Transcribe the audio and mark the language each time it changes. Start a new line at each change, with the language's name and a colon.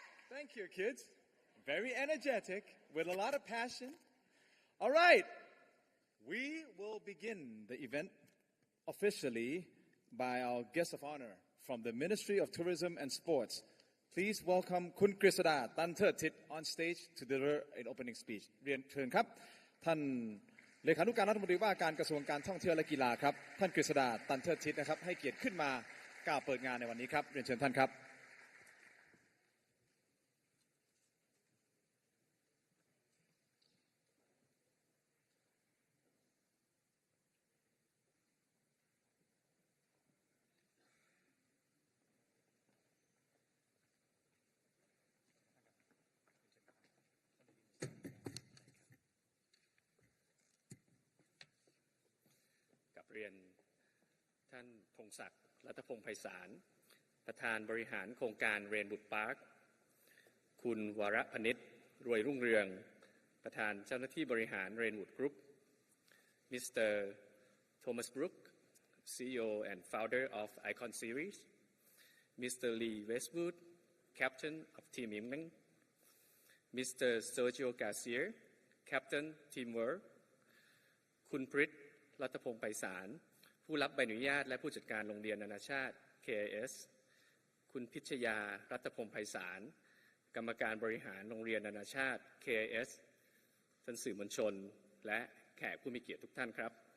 English: Thank you, kids. Very energetic, with a lot of passion. All right. We will begin the event officially by our guest of honor from the Ministry of Tourism and Sports. Please welcome Kun Grisada Tan Thert Thit on stage to deliver an opening speech.
Thai: เรียนเชิญครับท่านเลขานุการรัฐมนตรีว่าการกระทรวงการท่องเที่ยวและกีฬาครับท่านกฤษดาตันเทิดทิศนะครับให้เกียรติขึ้นมากล่าวเปิดงานในวันนี้ครับเรียนเชิญท่านครับ
English: Thank
Thai: รียนท่านพงศักดิ์รัตพงษ์ไพศาลประธานบริหารโครงการเรนบุดพาร์คคุณวรพนิชรวยรุ่งเรืองประธานเจ้าหน้าที่บริหารเรนวูดกรุ๊ปมิสเตอร์โทมัสบรูค
English: CEO and founder of Icon Series Mr. Lee Westwood Captain of Team Unveiling Mr.
Thai: Sergio Garcia
English: Captain Team World
Thai: คุณพฤทธิ์รัตพงษ์ไพศาลผู้รับใบอนุญาตและผู้จัดการโรงเรียนนานาชาติ KIS คุณพิชยารัตพงษ์ไพศาลกรรมการบริหารโรงเรียนนานาชาติ KIS ท่านสื่อมวลชนและแขกผู้มีเกียรติทุกท่านครับ